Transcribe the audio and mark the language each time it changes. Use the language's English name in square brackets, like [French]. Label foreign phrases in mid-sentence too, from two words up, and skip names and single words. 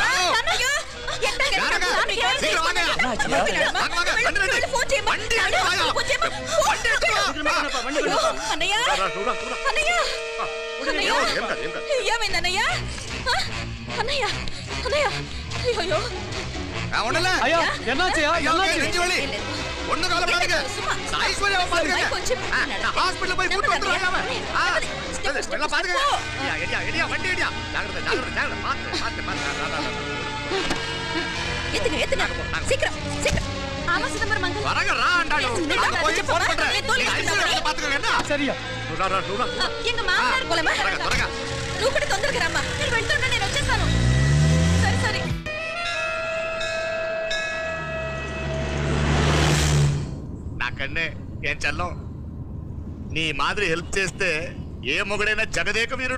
[Telugu] నాన్నయ్య, ఫోన్ చేయమ్మా. అన్నయ్య, అన్నయ్య, ఏమైంది అన్నయ్య? అన్నయ్య, అన్నయ్య, అయ్యో [Tamil] ஐயோ என்னாச்சியா என்னாச்சி ஒண்ணு கால பாருங்க ஐஸ்வர்யா பாருங்க ஹாஸ்பிடல் போய் கூட்டி வந்துறாங்க எல்லாம் பாருங்க எடியா வண்டி எடியா ஜாகிரதை ஜாகிரதை ஜாகிரதை பாத்து [Telugu] ఎత్తుగా ఎత్తుగా శీఘ్రం శీఘ్రం ఆమా సిదంబరం అంకుల్ త్వరగా రా అంటాడు సరియా ఇంక మాట్లాడుకోలేమా నువ్వు కూడా తొందరగా రమ్మా నేను వెళ్తుంటా నేను వచ్చేస్తాను సరే సరే నాకన్నే ఏం చల్లం నీ మాదిరి హెల్ప్ చేస్తే ఏ మొగుడైనా జగదేక వీరుడు.